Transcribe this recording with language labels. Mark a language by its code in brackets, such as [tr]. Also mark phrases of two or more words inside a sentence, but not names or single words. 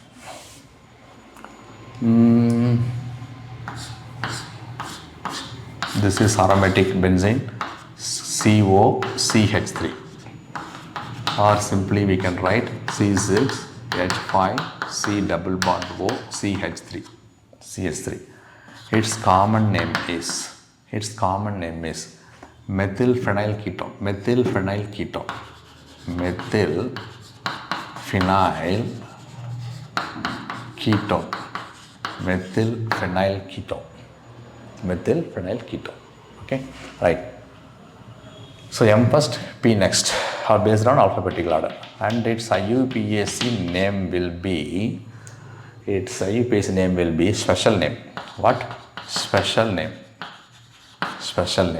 [en] This is aromatic benzene COCH3, or simply we can write C6H5 C double bond O CH3. Its common name is its common name is methylphenyl ketone. Methylphenyl ketone. Methylphenyl ketone. Methylphenyl ketone. Methylphenyl ketone. Okay, right. So M first, P next, are based on alphabetical order, and its IUPAC name will be. Its IUPAC name will be special name. What? Special name. Special name.